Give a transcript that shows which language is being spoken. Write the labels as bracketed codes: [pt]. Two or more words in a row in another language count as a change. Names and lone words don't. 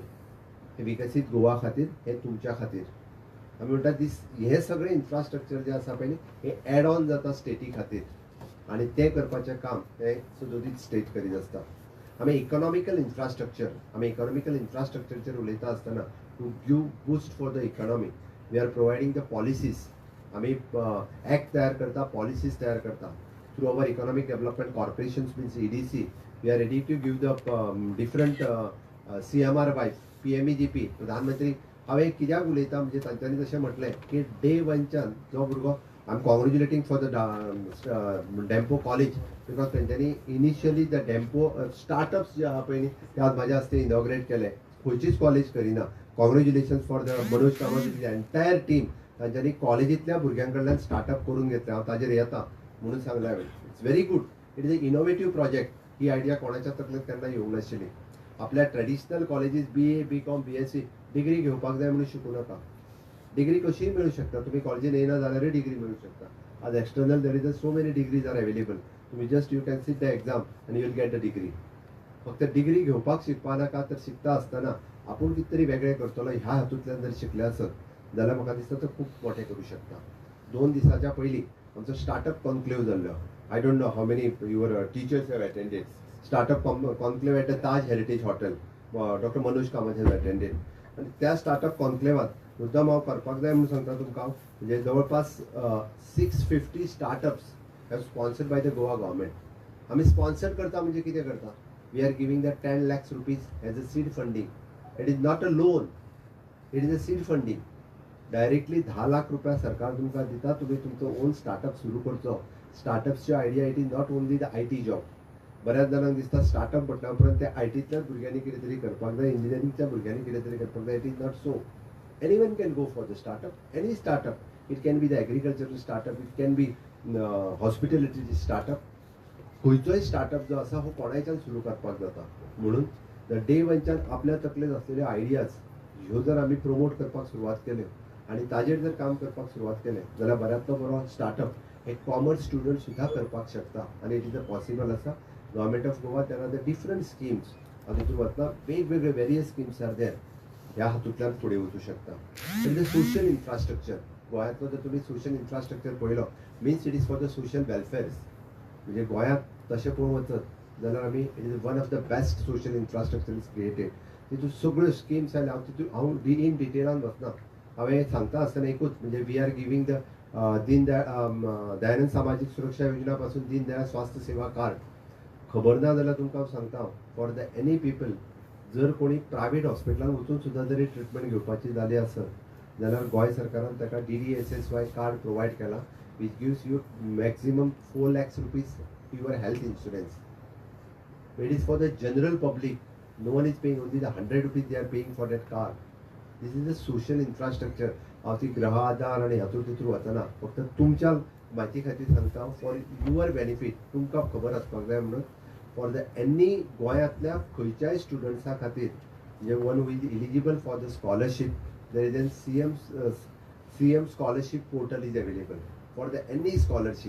[kok] हे विकसीत गोवा खातीर, हे तुमच्या खातीर. आमी म्हणटा दीस हे सगळे इन्फ्रास्ट्रक्चर जे आसा पळय हे [en] add on [kok] जाता स्टेटी खातीर, आनी तें करपाचें काम हे सुदोदीत स्टेट करीत आसता. आमी इकॉनॉमिकल इन्फ्रास्ट्रक्चरचेर उलयता आसतना [en] to give boost for the economy we are providing the policies. [kok] आमी एक्ट तयार करता, पॉलिसीज तयार करता [en] through our economic development corporations means EDC. we are ready to give the different CMR PMEGP, प्रधानमंत्री. [kok] हांवें कित्याक उलयता म्हणजे तांच्यांनी जशें म्हटलें की डे 1च्यान जो भुरगो, [en] I am congratulating for the Dempo College, because [kok] तेंच्यांनी [en] initially the Dempo startups [kok] जे आहा पळय न्ही ते आज म्हाज्या हस्ते इनॉग्रेट केले. खंयचीच कॉलेज करिना. [en] Congratulations for the Manoj Kamat entire team. [kok] तांच्यांनी कॉलेजींतल्या भुरग्यां कडल्यान स्टार्टअप करून घेतले. हांव ताजेर येता म्हणून सांगला हांवें. [en] It's very good. It is a innovative project. [kok] ही आयडिया कोणाच्या तकलेंत केन्ना येवंक नाशिल्ली. आपल्या ट्रेडिशनल कॉलेजीस BA, BCom, BSc डिग्री घेवपाक जाय म्हणून शिकूं नाका. डिग्री कशीय मेळूं शकता. तुम्ही कॉलेजीन येयना जाल्यारूय डिग्री मेळूं शकता. [en] आज external there is a so many degrees are available. तुम्ही just you can sit the exam आनी you will get the degree. [kok] फक्त डिग्री घेवपाक शिकपा नाका, तर शिकता आसतना आपूण कितें तरी वेगळें करतलो ह्या हातूंतल्यान जर शिकले आसत जाल्यार म्हाका दिसता तो खूब मोठें करूं शकता. 2 दिसाच्या पयलीं आमचो [en] startup conclave [kok] जाल्लो. [en] I don't know how many your teachers have attended. startup conclave at the Taj Heritage Hotel. Doctor Manoj Kamat has attended. [kok] आणि त्या स्टार्टअप कॉन्क्लेवात मुद्दाम हांव करपाक जाय म्हणून सांगता तुमकां. म्हणजे जवळपास [en] 650 startups have sponsored by the Goa government. [kok] आमी स्पॉन्सर करता म्हणजे कितें करता? [en] we are giving the 10 lakhs rupees as a seed funding. It is not a loan, it is a seed funding. [kok] डायरेक्टली 10 लाख रुपया सरकार तुमकां दिता. तुम्ही तुमचो [en] own startup [kok] सुरू करचो. स्टार्टअप्सची आयडिया, [en] it is not only the IT job. [kok] बऱ्याच जाणांक दिसता स्टार्टअप म्हटल्या उपरांत त्या ITतल्याच भुरग्यांनी कितें तरी करपाक जाय, इंजिनियरिंगच्या भुरग्यांनी कितें तरी करपाक जाय. [en] it is not so. anyone can go for the startup. any startup. it can be the agricultural startup, it can be hospitality startup. [kok] खंयचोय स्टार्टअप जो आसा हो कोणाच्यान सुरू करपाक जाता. म्हणून द डे 1च्यान आपल्या तकलेंत आसलेल्यो आयडियाज ह्यो जर आमी प्रमोट करपाक सुरवात केल्यो आनी ताजेर जर काम करपाक सुरवात केलें जाल्यार बऱ्यांतलो बरो स्टार्टअप हे [en] commerce student [kok] सुद्धा करपाक शकता. [en] आनी it is a possible आसा. government of Goa there are the different schemes. [kok] हांव तितून वतना वेगवेगळे [en] various schemes are there. [kok] ह्या हातूंतल्यान फुडें वचूं शकता. [en] it is social infrastructure. [kok] गोंयांतलो जर तुमी [en] social infrastructure पळयलो means it is for the social welfares. [kok] म्हणजे गोंयांत तशें पळोवंक वचत जाल्यार आमी [en] it is one of the best social infrastructure is created. [kok] तितून सगळ्यो स्किम्स आयल्या. हांव इन डिटेलान वचना. हांवें सांगता आसतना एकूच म्हणजे [en] we are giving the [kok] दयानंद सामाजीक सुरक्षा योजना पासून दीनदयाळ स्वास्थ्य सेवा कार्ड. खबर ना जाल्यार तुमकां हांव सांगता [en] for the any people [kok] जर कोणी प्रायवेट हॉस्पिटलान वचून सुद्दां जरी ट्रिटमेंट घेवपाची जाली आसत जाल्यार गोंय सरकारान ताका DDSSY कार्ड प्रोवायड केला [en] which gives you maximum 4 lakhs rupees your health insurance. It is for the general public. No one is paying, only the 100 rupees they are paying for that car. This is the social infrastructure. [kok] हांव ती ग्रह आधार आनी हातूंत तितून वचना. फक्त तुमच्या म्हायती खातीर सांगता [en] for your benefit. [kok] तुमकां खबर आसपाक जाय म्हणून [en] for the any [kok] गोंयांतल्या खंयच्याय स्टुडंट्सा खातीर म्हणजे [en] one who is eligible for the scholarship there is an CM scholarship portal is available for the any scholarship.